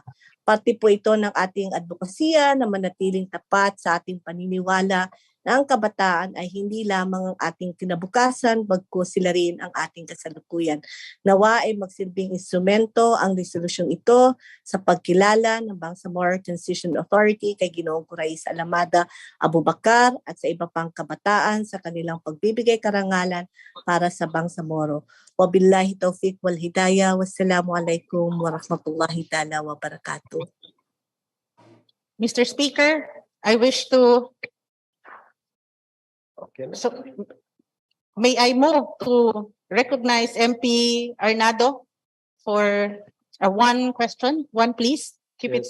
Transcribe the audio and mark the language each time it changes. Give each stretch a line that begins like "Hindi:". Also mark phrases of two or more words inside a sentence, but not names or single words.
Filipino: Parte po ito ng ating advokasya na manatiling tapat sa ating paniniwala na ang kabataan ay hindi lamang ang ating kinabukasan, bagkus sila rin ang ating kasalukuyan. Nawa ay magsilbing instrumento ang resolusyong ito sa pagkilala ng Bangsamoro Transition Authority kay Ginoong Kurais Alamada Abubakar at sa iba pang kabataan sa kanilang pagbibigay karangalan para sa Bangsamoro.
Arabic: وبالله التوفيق والهداية. والسلام عليكم ورحمة الله تعالى وبركاته.
English: Mr. Speaker, I wish to, Okay. so, may I move to recognize MP Arnado for one question, one please. Keep it